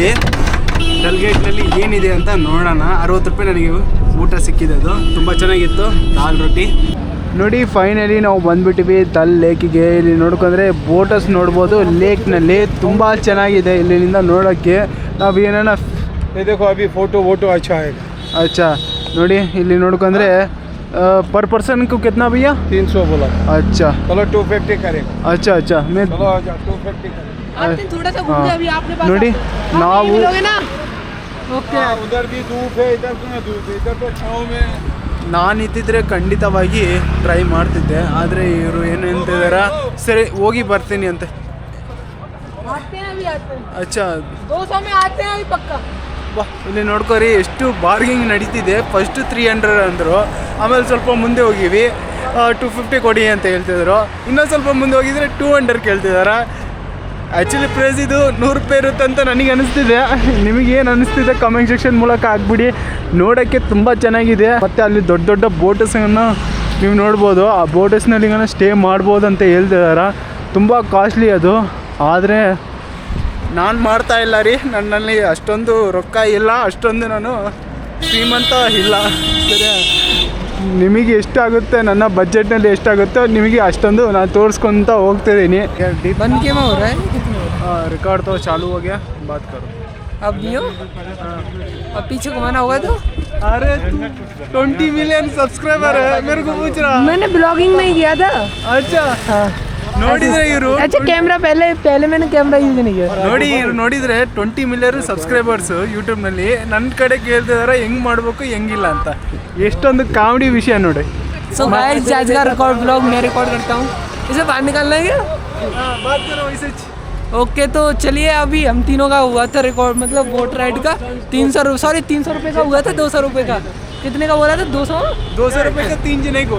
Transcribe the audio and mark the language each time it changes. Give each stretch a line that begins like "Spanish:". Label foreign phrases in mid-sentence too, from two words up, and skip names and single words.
Kannada: ಡಲ್ಗೇಟ್ನಲ್ಲಿ ಏನಿದೆ ಅಂತ ನೋಡೋಣ. 60 ರೂಪಾಯಿ ನನಗೆ ಊಟ ಸಿಕ್ಕಿದೆ, ಅದು ತುಂಬ ಚೆನ್ನಾಗಿತ್ತು, ದಾಲ್ ರೊಟ್ಟಿ. ನೋಡಿ ಫೈನಲಿ ನಾವು ಬಂದ್ಬಿಟ್ಟಿವಿ ದಲ್ ಲೇಕಿಗೆ. ಇಲ್ಲಿ ನೋಡ್ಕೊಂಡ್ರೆ ಬೋಟಸ್ ನೋಡ್ಬೋದು ಲೇಕ್ನಲ್ಲಿ, ತುಂಬ ಚೆನ್ನಾಗಿದೆ ಇಲ್ಲಿಂದ ನೋಡೋಕ್ಕೆ. ನಾವು ಏನಾನ
Hindi: देखो अभी फोटो वोटो अच्छा है. अच्छा
Kannada: ನೋಡಿ ಇಲ್ಲಿ ನೋಡ್ಕೊಂಡ್ರೆ
Hindi: पर पर्सन को कितना भैया? 300 बोला. अच्छा चलो 250 करेगा. अच्छा अच्छा मैं चलो आ जाओ 250 करेगा. थोड़ा सा घूम अभी आपने
Kannada: ನೋಡಿ ನಾವು
Hindi: ना ओके. उधर भी धूप है, इधर तो धूप है, इधर तो छाँव में.
Kannada: ನಾನು ಇದ್ದಿದ್ರೆ ಖಂಡಿತವಾಗಿ ಟ್ರೈ ಮಾಡ್ತಿದ್ದೆ, ಆದರೆ ಇವರು ಏನು ಅಂತಿದಾರ, ಸರಿ ಹೋಗಿ ಬರ್ತೀನಿ ಅಂತ.
Hindi: ಅಚ್ಚಾ 200 में आते हैं अभी पक्का.
Kannada: ಬಾ ಇಲ್ಲಿ ನೋಡ್ಕೊರಿ ಎಷ್ಟು ಬಾರ್ಗಿಂಗ್ ನಡೀತಿದೆ. ಫಸ್ಟ್ 300 ಅಂದರು, ಆಮೇಲೆ ಸ್ವಲ್ಪ ಮುಂದೆ ಹೋಗಿವಿ 250 ಕೊಡಿ ಅಂತ ಹೇಳ್ತಿದ್ರು. ಇನ್ನೊಂದು ಸ್ವಲ್ಪ ಮುಂದೆ ಹೋಗಿದ್ರೆ 200 ಕೇಳ್ತಿದ್ದಾರೆ.
English: actually price
Kannada: ಇದು 100 ರೂಪಾಯಿ ಇರುತ್ತೆ ಅಂತ ನನಗೆ ಅನಿಸ್ತಿದೆ. ನಿಮಗೇನು ಅನಿಸ್ತಿದೆ
English: comment section
Kannada: ಮೂಲಕ ಹಾಕ್ಬಿಡಿ. ನೋಡೋಕ್ಕೆ ತುಂಬ ಚೆನ್ನಾಗಿದೆ. ಮತ್ತು ಅಲ್ಲಿ ದೊಡ್ಡ ದೊಡ್ಡ ಬೋಟಸ್ಗಳನ್ನು ನೀವು ನೋಡ್ಬೋದು. ಆ ಬೋಟಸ್ನಲ್ಲಿ ಸ್ಟೇ ಮಾಡ್ಬೋದು ಅಂತ ಹೇಳ್ತಿದ್ದಾರೆ. ತುಂಬ ಕಾಸ್ಟ್ಲಿ ಅದು, ಆದರೆ ನಾನು ಮಾಡ್ತಾ ಇಲ್ಲ ರೀ. ನನ್ನಲ್ಲಿ ಅಷ್ಟೊಂದು ರೊಕ್ಕ ಇಲ್ಲ, ಅಷ್ಟೊಂದು ನಾನು ಶ್ರೀಮಂತ ಇಲ್ಲ. ಸರಿ, ನಿಮಗೆ ಎಷ್ಟಾಗುತ್ತೆ, ನನ್ನ ಬಜೆಟ್ನಲ್ಲಿ ಎಷ್ಟಾಗುತ್ತೋ ನಿಮಗೆ ಅಷ್ಟೊಂದು ನಾನು ತೋರಿಸ್ಕೊತ ಹೋಗ್ತಿದ್ದೀನಿ.
Hindi: बन के में हो रहा है. रिकॉर्ड तो चालू हो गया, बात करो. अब दियो अब पीछे घुमाना होगा तो. अरे 20
English: million subscriber
Hindi: है, मेरे को पूछ रहा. मैंने ब्लॉगिंग नहीं किया था.
Kannada: अच्छा ನೋಡಿದ್ರೆ ಇವರು
Hindi: अच्छा कैमरा पहले मैंने कैमरा यूज नहीं किया.
Kannada: ನೋಡಿ ಇವ್ರು ನೋಡಿದ್ರೆ 20
English: million subscribers
Kannada: ಯೂಟ್ಯೂಬ್ನಲ್ಲಿ. ನನ್ನ ಕಡೆ ಕೇಳ್ತಿದಾರೆ ಹೆಂಗ್ ಮಾಡ್ಬೇಕು ಹೆಂಗಿಲ್ಲ ಅಂತ. ಎಷ್ಟೊಂದು ಕಾಮಿಡಿ ವಿಷಯ ನೋಡಿ.
English: so guys
Hindi: आज का
English: record blog
Hindi: मैं रिकॉर्ड करता हूँ. इसे बाहर निकालना है क्या? बात करो वैसे. ओके तो चलिए, अभी हम तीनों का हुआ था रिकॉर्ड, मतलब
English: boat ride
Hindi: का 300 रुपये का हुआ था. 200 रुपये का कितने का बोला था? 200 रुपये का 3 जने को.